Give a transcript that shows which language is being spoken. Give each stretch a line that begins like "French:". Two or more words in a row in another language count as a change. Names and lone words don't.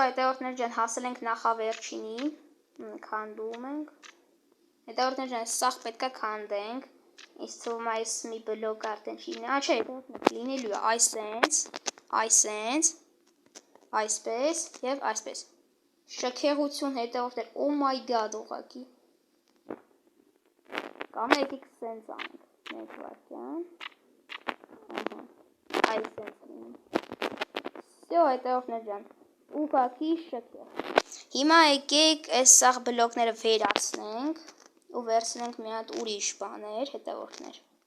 Armenian: հետևորդներ ջան, հասել ենք նախավերջինի, քանդում ենք։ Հետևորդներ ջան, սաղ պետք է քանդենք։ Ինձ թվում է այս մի բլոկ արդեն չի լինի, չէ, հետևորդներ լինելու է այսենց, այսպես եւ այսպես։ Շքեղություն հետևորդներ,
English: oh my god,
Armenian: ուղղակի։ Կամ եկեք սենց անենք, մեկ վայրկյան։ Այսենց լինի։ Всё, հետևորդներ ջան, ուղղակի շքեղ։ Հիմա եկեք այս սաղ բլոկները վերացնենք ու վերցնենք մի հատ ուրիշ բաներ, հետևորդներ։